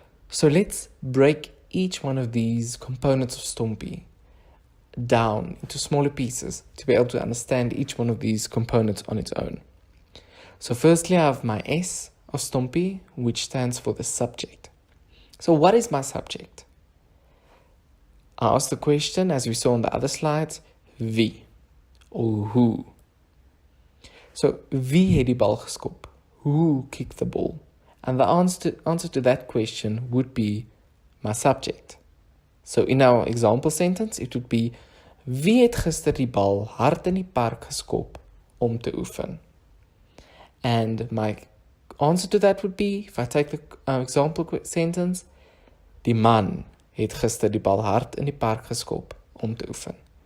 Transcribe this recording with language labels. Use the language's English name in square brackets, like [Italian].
[English] So let's break each one of these components of stompie down into smaller pieces to be able to understand each one of these components on its own. So firstly, I have my S of stompie, which stands for the subject. So what is my subject? I ask the question, as we saw on the other slides, wie, or who. [Afrikaans] So wie het die bal geskop? [English] Who kicked the ball? And the answer to that question would be my subject. So in our example sentence, it would be [Afrikaans] wie het gister die bal hard in die park geskop om te oefen? [English] And my answer to that would be, if I take the example sentence, [Afrikaans] die man het gister die bal hard in die park geskop om te oefen.